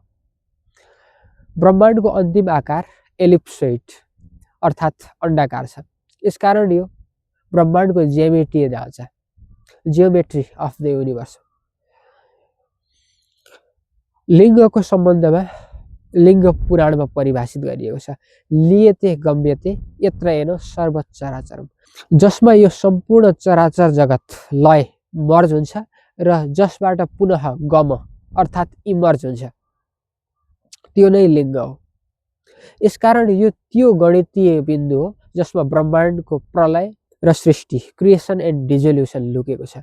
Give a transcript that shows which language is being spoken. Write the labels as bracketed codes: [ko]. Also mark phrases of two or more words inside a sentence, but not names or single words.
[ne] ब्रह्माण्डको अन्तिम आकार एलिप्सोइड अर्थात् अण्डाकार छ। यसकारण यो ब्रह्माण्डको ज्यामितीय ढाँचा, [en] geometry of the universe. [ne] लिङ्गको सम्बन्धमा लिङ्ग पुराणमा परिभाषित गरिएको छ, [sa] लियते गम्यते यत्र येन सर्व चराचरम, [ne] जसमा यो सम्पूर्ण चराचर जगत लय मर्ज हुन्छ र जसबाट पुनः गम अर्थात् इमर्ज हुन्छ, त्यो नै लिङ्ग हो। यसकारण यो त्यो गणितीय बिन्दु हो जसमा ब्रह्माण्डको प्रलय र सृष्टि, [en] creation and dissolution [ne] लुकेको छ।